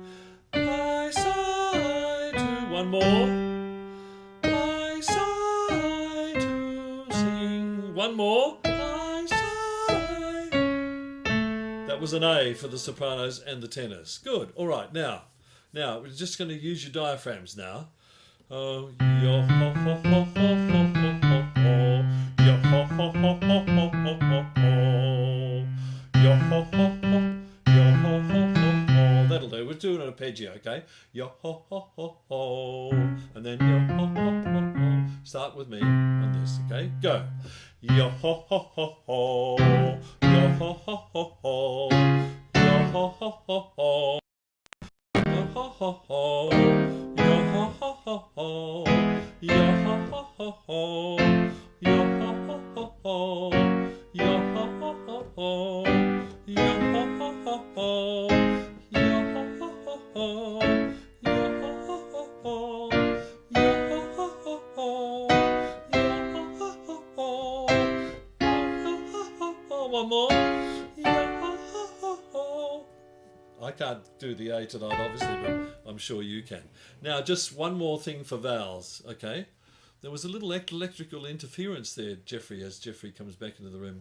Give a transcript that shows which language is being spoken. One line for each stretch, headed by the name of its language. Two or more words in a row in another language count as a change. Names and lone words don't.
English: I sigh to. One more. I sigh to sing. One more. I sigh. That was an A for the sopranos and the tenors. Good. All right. Now we're just going to use your diaphragms now. Oh, yo ho ho ho ho ho ho ho. Yo ho ho ho ho ho ho ho. Yo ho ho ho. Yo ho ho ho ho. That'll do. We're doing an arpeggio, okay? Yo ho ho ho ho. And then yo ho ho ho ho. Start with me on this, okay? Go. Yo ho ho ho ho. Yo ho ho ho ho. Yo ho ho ho ho. Yo ho ho ho. Yo ho ho ho ho. Yo ho ho ho ho. Yo ho ho ho ho. Yo ho ho ho ho. Yo ho ho ho ho. Yo ho ho ho ho. Yo ho ho ho ho. Yo ho ho ho ho. Yo ho ho ho ho. One more. I can't do the A tonight, obviously, but I'm sure you can. Now, just one more thing for vowels, okay? There was a little electrical interference there, Jeffrey, as Jeffrey comes back into the room.